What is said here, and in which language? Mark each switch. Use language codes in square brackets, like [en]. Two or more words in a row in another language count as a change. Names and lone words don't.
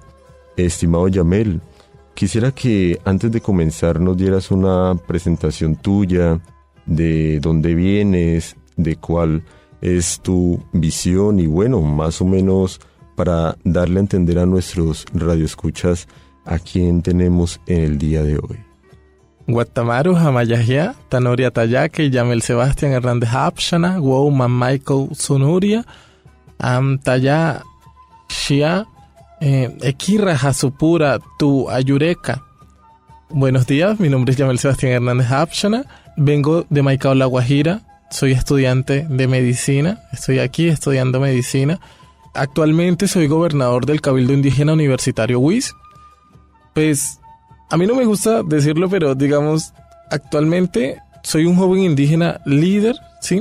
[es] Estimado Yamel, quisiera que antes de comenzar nos dieras una presentación tuya, de dónde vienes, de cuál es tu visión y bueno, más o menos para darle a entender a nuestros radioescuchas a quién tenemos en el día de hoy. [guc] Guatamaru Hamayahia, Tanoria Tayake, Yamel Sebastián Hernández Apchana, Wouman Michael Sonuria, Taya Shia, Ekira Hasupura Tu Ayureka. [es] Buenos días, mi nombre es Yamel Sebastián Hernández Apchana, vengo de Maicao, La Guajira, soy estudiante de medicina, estoy aquí estudiando medicina. Actualmente soy gobernador del Cabildo Indígena Universitario WIS. Pues a mí no me gusta decirlo, pero digamos, actualmente soy un joven indígena líder, ¿sí?